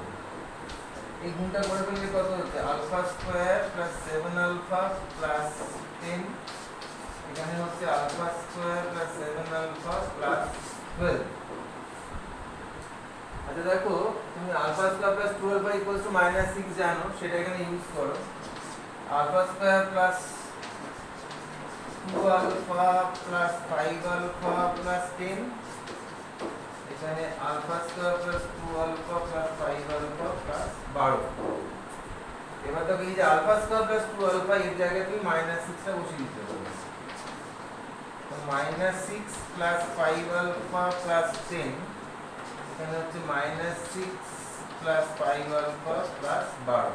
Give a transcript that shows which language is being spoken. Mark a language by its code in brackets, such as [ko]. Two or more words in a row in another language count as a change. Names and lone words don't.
[bn] এই গুণটা করে ফেললে কত হচ্ছে? α² + 7α + 10, এখানে হচ্ছে α² + 7α + 12। আচ্ছা দেখো, তুমি α² + 12α = -6 জানো, সেটা এখানে ইউজ করো। α² + 2α + 5α + 10, এখানে α² + 2α + 5α + 12। এবার দেখো, এই যে α² + 2α, এর জায়গায় তুমি -6টা বসিয়ে দিতে পারো। তো -6 + 5α + 10, এখানে হচ্ছে -6 + 5α + 12।